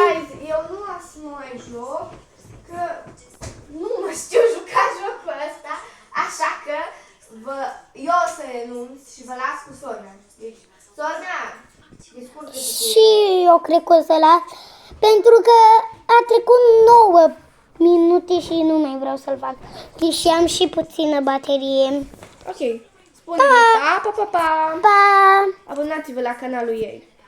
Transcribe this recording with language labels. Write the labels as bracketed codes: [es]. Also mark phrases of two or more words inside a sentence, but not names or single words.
[ro] Guys, eu nu am să mai joc, că nu mă știu juca jocul ăsta, așa că eu o să renunț și vă las cu Sorna. Deci, Sorna, descurcă-te cu Și eu cred că o să las. Pentru că a trecut 9 minute și nu mai vreau să-l fac. Și am și puțină baterie. Ok. Spune-mi, pa, pa, pa, pa. Pa! Abonați-vă la canalul ei.